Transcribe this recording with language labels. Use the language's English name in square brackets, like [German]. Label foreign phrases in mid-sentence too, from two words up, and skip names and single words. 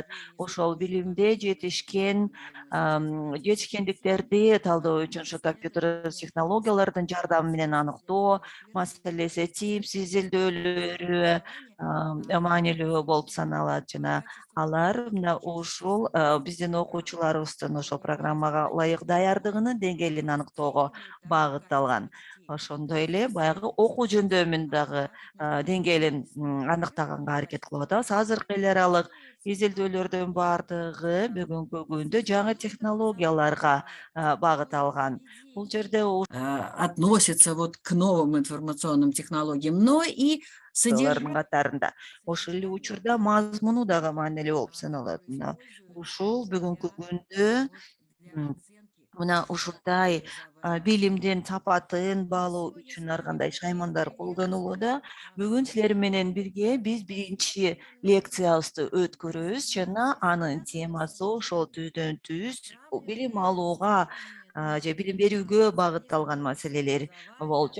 [Kyrgyz] Ошол билимде жетишкендиктерди талдоо үчүн ушу компьютер технологиялардын жардамы менен аныктоо маселеси, Teams изилдөөлөрү маанилүү болуп саналат жана алар мына ушул биздин окуучуларыбыздын ошол программага ылайык даярдыгынын деңгээлин аныктоого багытталган. Ошондой эле баягы окуу жөндөмүн дагы деңгээлин аныктаганга аракет кылып атабыз. Азыркы эл аралык изилдөөлөрдүн баардыгы бүгүнкү күндө жаңы технологияларга багыт алган. Бул жерде [Russian] относится вот к новым информационным технологиям, но и [Kyrgyz] содержаниялардын катарында. Ошол эле учурда мазмуну дагы маанилүү болуп саналат. Ушул бүгүнкү күндө мына ушундай билимдин сапатын баалоо үчүн ар кандай шаймандар колдонулууда. Бүгүн силер менен бирге биз биринчи лекциябызды өткөрөбүз жана анын темасы ошол түздөн түз билим алууга же билим берүүгө багытталган маселелер болчу.